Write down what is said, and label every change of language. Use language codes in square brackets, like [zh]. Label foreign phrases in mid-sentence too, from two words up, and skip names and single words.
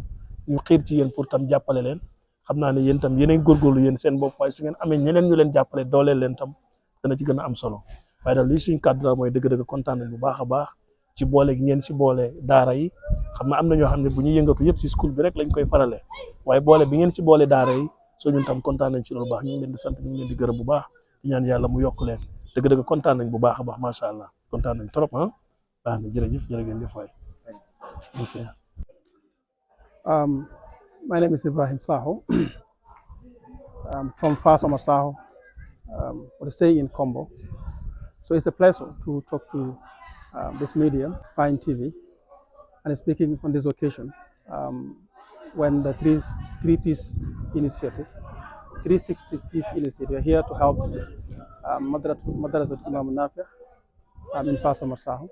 [wo] ñu xiir ci yéen pour tam jàppale leen xam naa ne yéen tam yéenay góorgóorlu yéen seen bopp waaye su ngeen amee ñeneen ñu leen jàppale dooleel leen tam dana ci gën a am solo waaye daal lii suñu kàddu daal mooy dëgg-dëgg kontaan nañ bu baax a baax ci boole gi ngeen si boole daara yi xam na am na ñoo xam ne bu ñuy yëngatu yëpp si school bi rek lañ koy farale waaye boole bi ngeen si boole daara yi soo ñun tam kontaan nañ ci loolu baax ñu ngi leen di sant ñu ngi leen di gërëm bu baax di ñaan yàlla mu yokk leen dëgg-dëgg kontaan nañ bu baax a baax [ar] ما شاء الله [wo] kontaan nañ trop ah baax na jërëjëf jërë ngeen jëf waay. [en] Okay. My name is Ibrahim Saho. I'm from Fas Omar Saho, but staying in Combo. So it's a pleasure to talk to this medium, Fine TV, and speaking on this occasion when the three-piece initiative, 360 Peace Initiative, are here to help Madrasat Imam Nafi in Fas Omar Saho.